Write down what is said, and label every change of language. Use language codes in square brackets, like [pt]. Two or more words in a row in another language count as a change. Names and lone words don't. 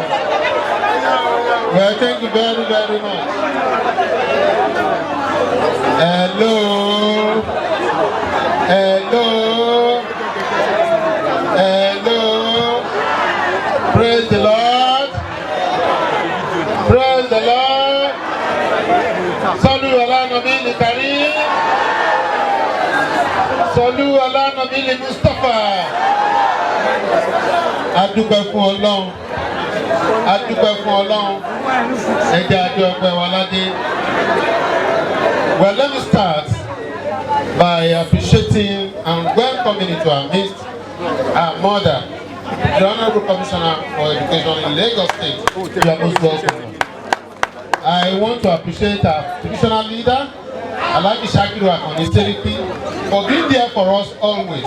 [en] Well, thank you very, very much. Hello. Praise the Lord. Praise the Lord. [ar] صلوا على نبي كريم. صلوا على نبي مصطفى. [yo] Adúpẹ́ fún Ọlọ́run, ẹjẹ́ àjọ ọpẹ́ wa ládé. [en] Well, let me start by appreciating and welcoming into our midst our mother, the Honorable Commissioner for Education in Lagos State. You are most welcome. I want to appreciate our traditional leader, Alhaji Shakiru Akoni Seriki, for being there for us always.